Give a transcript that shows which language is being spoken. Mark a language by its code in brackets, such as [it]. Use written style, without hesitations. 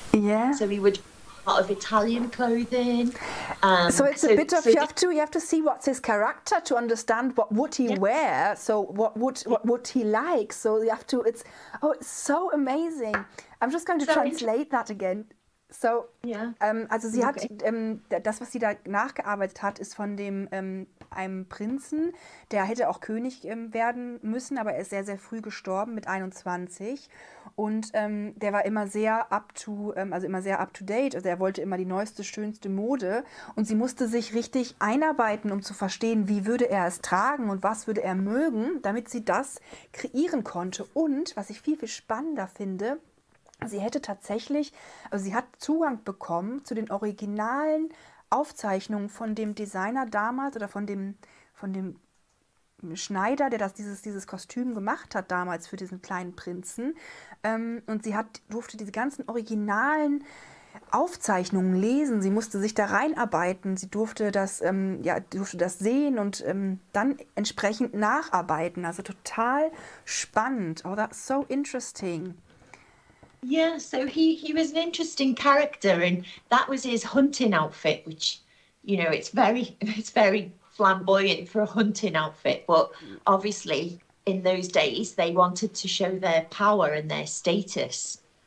[en] Yeah. So he would a lot of Italian clothing. So it's a bit of you have to see what's his character to understand what would he wear. So what would he like? So you have to. It's so amazing. I'm just going to translate that again. [de] So, also sie hat, das, was sie da nachgearbeitet hat, ist von einem Prinzen, der hätte auch König werden müssen, aber er ist sehr, sehr früh gestorben mit 21 und der war immer sehr up to date, also er wollte immer die neueste, schönste Mode und sie musste sich richtig einarbeiten, um zu verstehen, wie würde er es tragen und was würde er mögen, damit sie das kreieren konnte. Und, was ich viel, viel spannender finde, sie hätte tatsächlich, also sie hat Zugang bekommen zu den originalen Aufzeichnungen von dem Designer damals oder von dem Schneider, der dieses Kostüm gemacht hat damals für diesen kleinen Prinzen. Und sie durfte diese ganzen originalen Aufzeichnungen lesen. Sie musste sich da reinarbeiten. Sie durfte das sehen und dann entsprechend nacharbeiten. Also total spannend. [en] Oh, that's so interesting. Yeah, so he was an interesting character, and that was his hunting outfit, which, it's very flamboyant for a hunting outfit, but obviously in those days they wanted to show their power and their status.